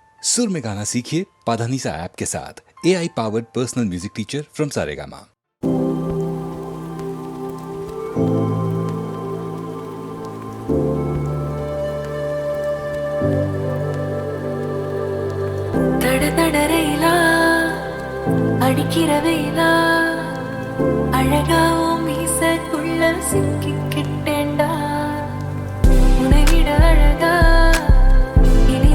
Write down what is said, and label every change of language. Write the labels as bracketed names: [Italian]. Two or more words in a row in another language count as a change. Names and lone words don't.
[Hindi] सुर में गाना सीखिए पाधानीसा ऐप के साथ। [English] AI powered personal music teacher from Saregama. [Tamil] தடதடரையிலா அடிக்கிறவையிலா அழகாவும் மீசக்குள்ள சிக்கிக்கிட்டேண்டா உன்னை விட அழகா இனி